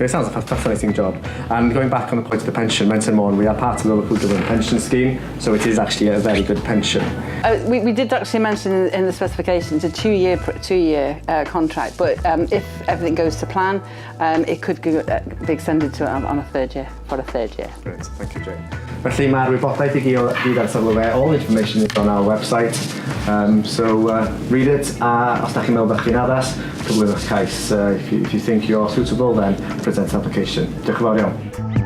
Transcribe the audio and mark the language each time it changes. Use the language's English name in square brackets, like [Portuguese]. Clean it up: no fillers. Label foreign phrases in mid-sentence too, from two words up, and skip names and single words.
[English] It sounds like a fascinating job. And going back on the point of the pension, Menter Môn, we are part of the local government pension scheme, so it is actually a very good pension. We did actually mention in the specifications a two-year contract, but if everything goes to plan, it could be extended to on a third year. Great, thank you, Jane. [Welsh] Felly mae'r wybodaeth I gyd ar safle fe. [English] All information is on our website, so read it, [Welsh] a os da chi'n meddwl bod chi'n addas, cyflwynwch cais. [English] If you think you're suitable, then present application. [Welsh] Diolch yn fawr iawn.